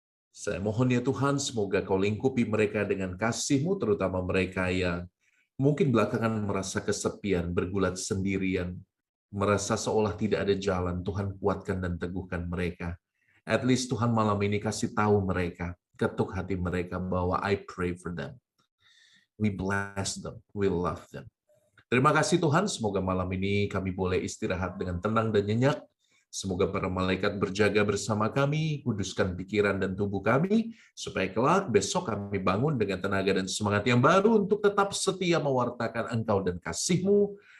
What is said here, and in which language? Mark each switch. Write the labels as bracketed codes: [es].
[id] Saya mohon ya Tuhan, semoga Kau lingkupi mereka dengan kasih-Mu, terutama mereka yang mungkin belakangan merasa kesepian, bergulat sendirian, merasa seolah tidak ada jalan. Tuhan kuatkan dan teguhkan mereka. At least Tuhan malam ini kasih tahu mereka, ketuk hati mereka bahwa [en] I pray for them. We bless them, we love them. [id] Terima kasih Tuhan, semoga malam ini kami boleh istirahat dengan tenang dan nyenyak. Semoga para malaikat berjaga bersama kami, kuduskan pikiran dan tubuh kami, supaya kelak besok kami bangun dengan tenaga dan semangat yang baru untuk tetap setia mewartakan Engkau dan kasih-Mu.